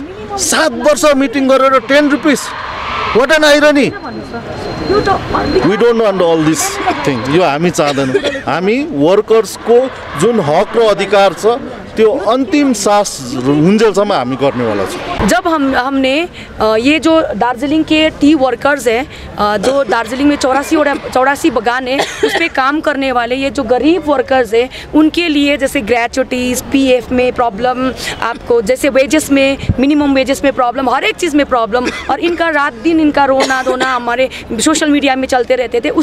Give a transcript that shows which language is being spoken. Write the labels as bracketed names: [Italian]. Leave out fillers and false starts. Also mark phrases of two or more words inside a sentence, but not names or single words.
[Nepali] 7 वर्ष मिटिङ गरेर 10 रुपिस, [English] what an irony. we don't want all this thing. [Nepali] यो हामी चाहदैनौँ। हामी वर्कर्सको जुन हक र अधिकार छ त्यो अन्तिम सास हुन्जेलसम्म हामी गर्नेवाला छौँ। [Hindi] जब हमने ये जो दार्जिलिंग के [English] tea workers [Hindi] हैं, जो दार्जिलिंग में 84 बगान है, उस पर काम करने वाले ये जो गरीब वर्कर्स हैं, उनके लिए जैसे ग्रेच्युटीज़, पीएफ में प्रॉब्लम, आपको जैसे वेजेस में, [English] minimum wages [Hindi] में प्रॉब्लम, हर एक चीज़ में प्रॉब्लम, और इनका रात दिन इनका रोना धोना हमारे [English] social media [Hindi] में चलते रहते थे।